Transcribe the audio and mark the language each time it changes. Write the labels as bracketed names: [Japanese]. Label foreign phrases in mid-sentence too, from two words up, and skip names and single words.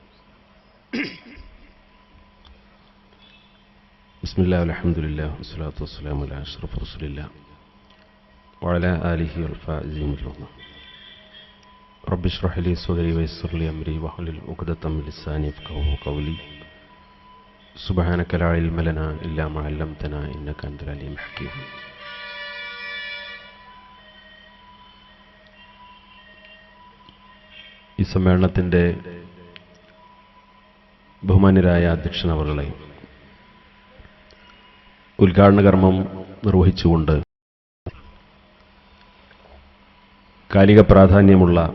[Arabic] بسم الله والحمد لله والصلاة والسلام على أشرف رسول الله وعلى آله والفائزين بالله. رب اشرح لي صدري ويسر لي أمري واحلل عقدة من لساني يفقهوا قولي. سبحانك لا علم لنا إلا ما علمتنا إنك أنت العليم الحكيم. [Malayalam] ഈ സമ്മേളനത്തിൻ്റെ ബഹുമാന്യരായ അധ്യക്ഷനവർകളെ, ഉദ്ഘാടന കർമ്മം നിർവഹിച്ചുകൊണ്ട് കാലിക പ്രാധാന്യമുള്ള